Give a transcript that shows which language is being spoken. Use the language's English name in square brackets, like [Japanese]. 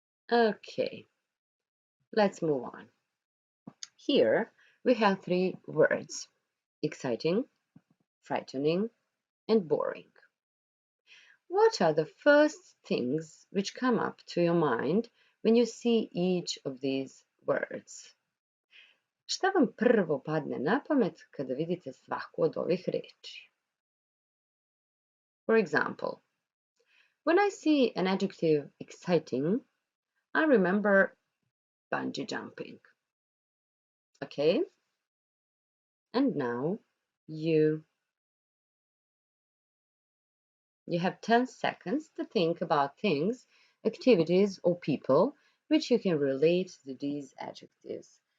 [English] Okay, let's move on. Here we have three words: exciting, frightening, and boring. What are the first things which come up to your mind when you see each of these words? [Serbian] Šta vam prvo padne na pamet kada vidite svaku od ovih reči? [English] For example, when I see an adjective exciting, I remember bungee jumping. Okay? And now you have 10 seconds to think about things, activities, or people which you can relate to these adjectives.